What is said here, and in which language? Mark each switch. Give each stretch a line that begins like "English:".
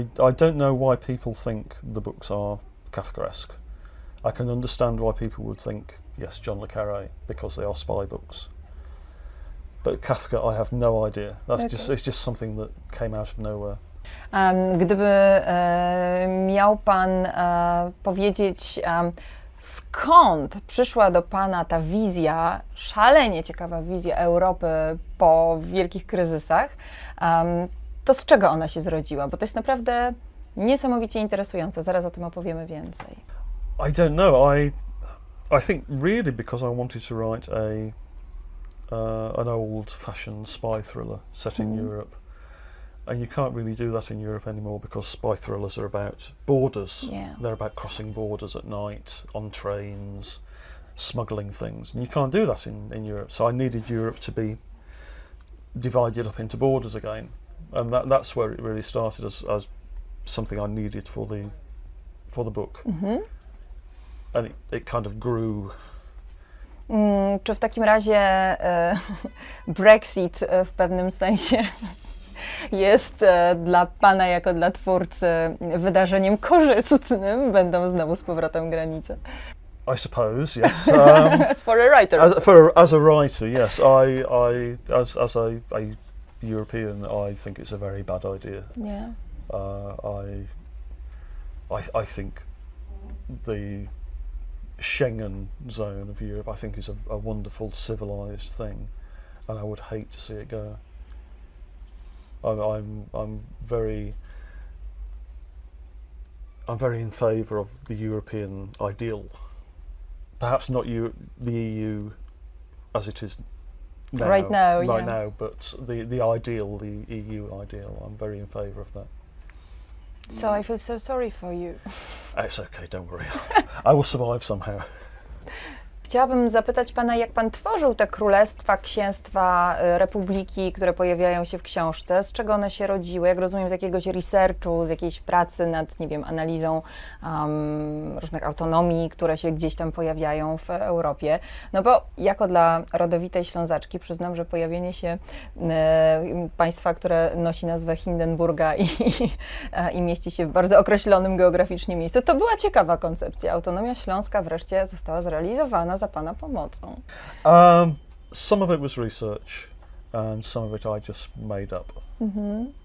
English: I don't know why people think the books are Kafkaesque. I can understand why people would think, yes, John le Carré, because they are spy books. But Kafka, I have no idea. It's just something that came out of nowhere.
Polish: Gdyby miał pan powiedzieć, skąd przyszła do pana ta wizja, szalenie ciekawa wizja Europy po wielkich kryzysach, to z czego ona się zrodziła? Bo to jest naprawdę niesamowicie interesujące. Zaraz o tym opowiemy więcej.
English: I don't know. I think really because I wanted to write an old-fashioned spy thriller set in Europe. And you can't really do that in Europe anymore because spy thrillers are about borders. Yeah. They're about crossing borders at night, on trains, smuggling things. And you can't do that in Europe. So I needed Europe to be divided up into borders again. And that's where it really started as something I needed for the book. Mm-hmm. And it kind of grew.
Polish: Czy w takim razie Brexit w pewnym sensie jest dla pana jako dla twórcy wydarzeniem korzystnym? Będą znowu z powrotem granice.
English: I suppose, yes. As for a writer. As a writer, yes. As a European, I think it's a very bad idea. Yeah. I think the Schengen zone of Europe, I think, is a wonderful civilized thing, and I would hate to see it go. I'm very in favour of the European ideal. Perhaps not the EU as it is now, right now, but the ideal, the EU ideal. I'm very in favour of that. So I feel so sorry for you. It's okay, don't worry. I will survive somehow.
Polish: Chciałabym zapytać pana, jak pan tworzył te królestwa, księstwa, republiki, które pojawiają się w książce, z czego one się rodziły, jak rozumiem, z jakiegoś researchu, z jakiejś pracy nad, nie wiem, analizą różnych autonomii, które się gdzieś tam pojawiają w Europie. No bo jako dla rodowitej Ślązaczki przyznam, że pojawienie się państwa, które nosi nazwę Hindenburga i mieści się w bardzo określonym geograficznie miejscu, to była ciekawa koncepcja. Autonomia śląska wreszcie została zrealizowana za pana pomocą.
English: Some of it was research and some of it I just made up. Mm-hmm.